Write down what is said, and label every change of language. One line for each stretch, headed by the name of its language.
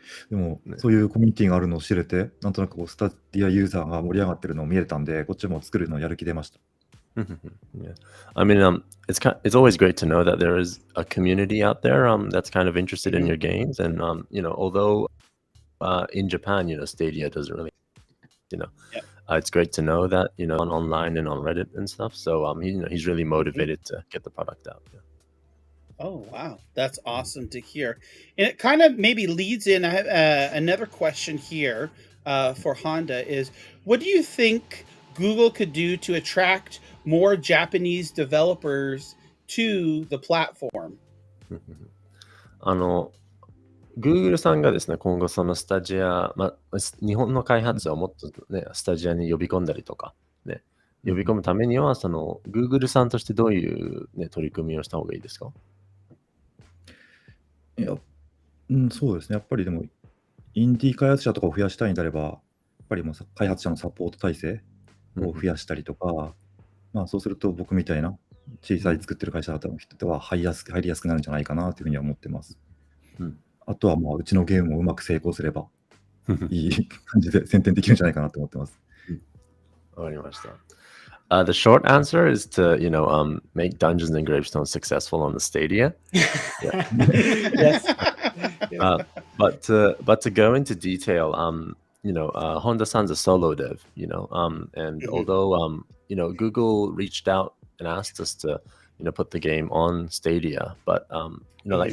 Japanese: でも、そういうコミュニティがあるのを知れて、なんとなくスタディアユーザーが盛り上がってるのを見れたんで、こっちも作るのやる気出ました。
English: Yeah. I mean, it's always great to know that there is a community out there that's kind of interested in your games, and although in Japan, Stadia doesn't really, it's great to know that on online and on Reddit and stuff. So he's really motivated to get the product out. Yeah. Oh, wow. That's awesome to hear. And it kind of maybe leads in another question here for Honda is, what do you think Google could do to attract more Japanese developers to the platform?
Japanese: Google さんがですね、今後そのスタジア、日本の開発者をもっとね、スタジアに呼び込んだりとか、ね、呼び込むためには、その Google さんとしてどういう、ね、取り組みをした方がいいですか？いや、そうですね。やっぱりでも、インディー開発者とかを増やしたいんであれば、やっぱりもう開発者のサポート体制を増やしたりとか、そうすると僕みたいな小さい作ってる会社の人は入りやすくなるんじゃないかなというふうには思ってます。あとはうちのゲームをうまく成功すれば、いい感じで宣伝できるんじゃないかなと思ってます。わかりました。
English: The short answer is to, make Dungeons and Gravestone successful on the Stadia. Yes. But to go into detail, Honda-san's a solo dev, and Mhm. although Google reached out and asked us to put the game on Stadia, but like